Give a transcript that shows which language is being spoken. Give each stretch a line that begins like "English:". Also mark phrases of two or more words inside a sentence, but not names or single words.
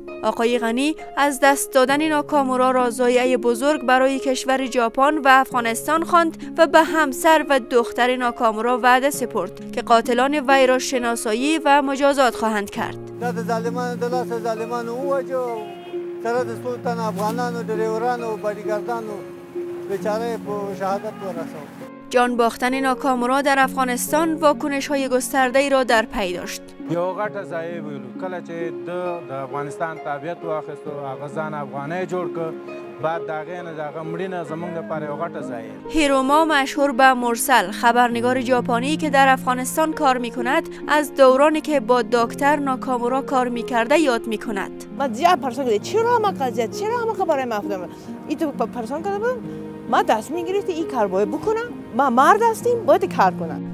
Persian: آقای غنی از دست دادن ناکامورا را ضایعه بزرگ برای کشور ژاپن و افغانستان خواند و به همسر و دختر ناکامورا وعده سپرد که قاتلان وی را شناسایی و مجازات خواهند کرد. جان باختن ناکامورا در افغانستان واکنش‌های گسترده‌ای را در پی داشت.
Pashto: یو غټه ځای ویلو کله چې د افغانستان تابعیت واخیست او هغه ځان افغانۍ جوړ کړ بعد د هغې نه د هغه مړینه زموږ لپاره یو غټه ځای.
Persian: هیروما مشهور به مرسل خبرنگار ژاپنی که در افغانستان کار می‌کند از دورانی که با دکتر ناکامورا کار می‌کرده یاد می‌کند. من زیاد پرسان کردم چرا همه قضیه چرا همه خبرای مفهوم این تو پرسان کردم ما دست میگرفت این کار باید بکنم ما مرد هستیم باید کار کنم.